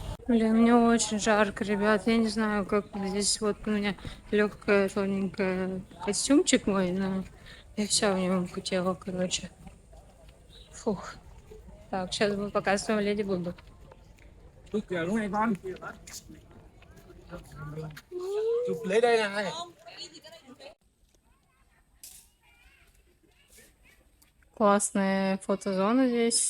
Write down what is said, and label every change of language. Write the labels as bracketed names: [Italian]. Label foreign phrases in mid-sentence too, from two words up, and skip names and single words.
[Russian] Блин, мне очень жарко, ребят. Я не знаю, как здесь вот у меня легкая, тоненькая костюмчик мой, но я вся в нем потела, короче. Фух. Так, сейчас мы показываем Леди Буду. [Vietnamese] Chụp lấy đây này. [Russian] Классная фотозона здесь.